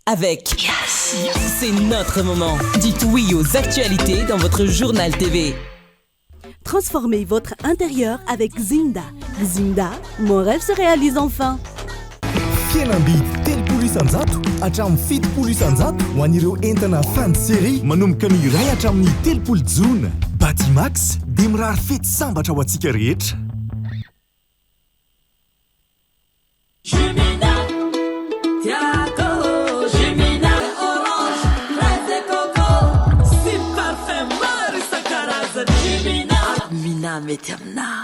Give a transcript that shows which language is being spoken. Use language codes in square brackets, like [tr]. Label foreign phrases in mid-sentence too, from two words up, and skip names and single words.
[fr] avec Yes. C'est notre moment. Dites oui aux actualités dans votre journal TV. Transformez votre intérieur avec Zinda. Zinda, mon rêve se réalise enfin. [mg] Fianamby telopolo isanjato hatramin'ny fitopolo isanjato ho an'ireo entana fan série manomboka ny iray hatramin'ny telopolo jona Batimax dia mirary fety sambatra ho antsika rehetra. Mety aminao